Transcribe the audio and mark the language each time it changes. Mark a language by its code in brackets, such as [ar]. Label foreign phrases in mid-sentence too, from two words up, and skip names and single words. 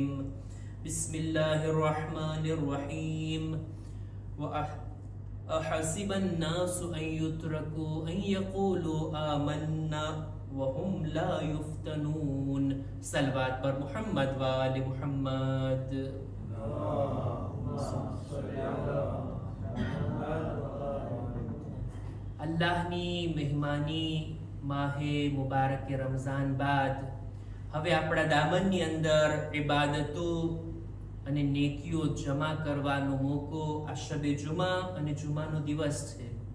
[ar] بسم الله الرحمن الرحيم. أحسب الناس أن يتركوا أن يقولوا آمنا وهم لا يفتنون. [ur] صلوات پر محمد و آل محمد. [gu] અલ્લાહની મહેમાની માહે મુબારક રમઝાન બાદ હવે આપણા દામનની અંદર ઇબાદતો અને નેકીઓ જમા કરવાનો મોકો આ શબે જુમા અને જુમાનો દિવસ છે.